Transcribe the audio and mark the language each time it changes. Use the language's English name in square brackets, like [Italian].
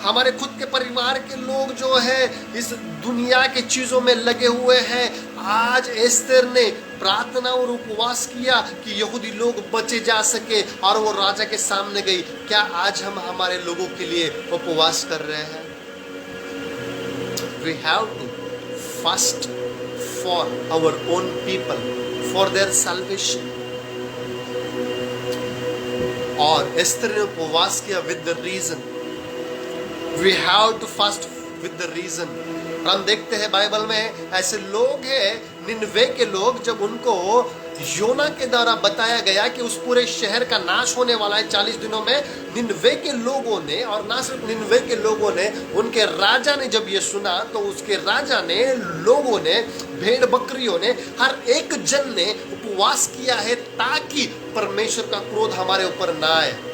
[Hindi] हमारे खुद के परिवार के लोग जो है इस दुनिया के चीजों में लगे हुए हैं। आज एस्तेर ने प्रार्थना और उपवास किया कि यहूदी लोग बचे जा सके, और वो राजा के सामने गई। क्या आज हम हमारे लोगों के लिए उपवास कर रहे हैं? [English] We have to fast for our own people, for their salvation. [Hindi] और एस्तेर ने उपवास किया [English] with the reason. We have to fast with the reason. [Hindi] हम देखते हैं बाइबल में ऐसे लोग हैं, निनवे के लोग, जब उनको योना के द्वारा बताया गया कि उस पूरे शहर का नाश होने वाला है 40 दिनों में, निनवे के लोगों ने, और ना सिर्फ निनवे के लोगों ने, उनके राजा ने जब ये सुना, तो उसके राजा ने, लोगों ने, भेड़ बकरियों ने, हर एक जन ने उपवास किया है ताकि परमेश्वर का क्रोध हमारे ऊपर ना आए।